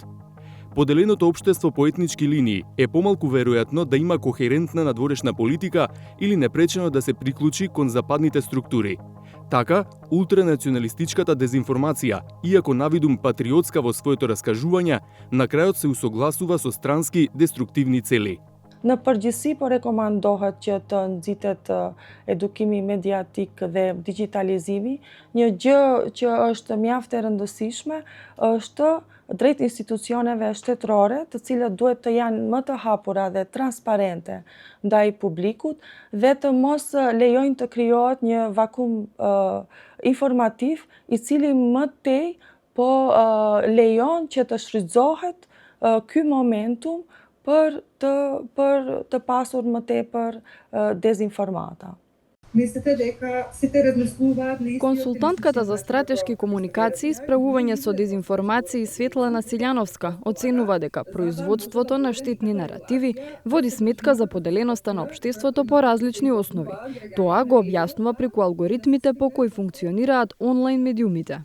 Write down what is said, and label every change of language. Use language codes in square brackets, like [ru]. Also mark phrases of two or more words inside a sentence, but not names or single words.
[mk] Поделеното општество по етнички линии е помалку веројатно да има кохерентна надворешна политика или непречено да се приклучи кон западните структури. Така, ултранационалистичката дезинформација, иако навидум патриотска во своето раскажување, на крајот се усогласува со странски деструктивни цели. [sq] Në përgjithësi po rekomandohet që të nxitet edukimi mediatik dhe digitalizimi. Një gjë që është mjaft e rëndësishme është drejt institucioneve shtetërore, të cilët duhet të janë më të hapura dhe transparente ndaj publikut dhe të mos lejojnë të krijohet një vakum informativ i cili më tej po lejon që të shfrytëzohet ky momentum për të pasur më tepër dezinformata. [mk] Консултантката за стратешки комуникации, справување со дезинформации Светлана Силјановска оценува дека производството на штетни наративи води сметка за поделеноста на општеството по различни основи. Тоа го објаснува преку алгоритмите по кои функционираат онлайн медиумите.